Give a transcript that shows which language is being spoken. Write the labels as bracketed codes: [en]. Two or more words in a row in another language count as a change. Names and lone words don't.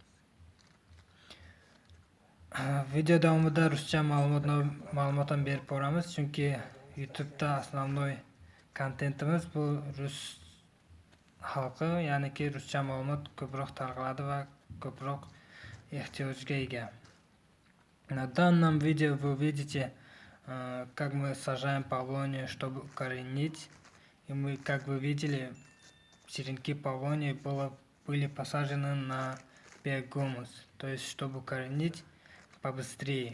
[uz] Video davomida ruscha ma'lumot ham berib boramiz, chunki YouTube'da основной kontentimiz bu rus xalqi, ya'niki ruscha ma'lumot ko'proq tarqaladi va ko'proq ehtiyojga ega. [ru] На данном видео вы увидите, как мы сажаем павлонию, чтобы укоренить. И мы, как вы видели, черенки павлонии были посажены на биогумус, то есть чтобы укоренить побыстрее.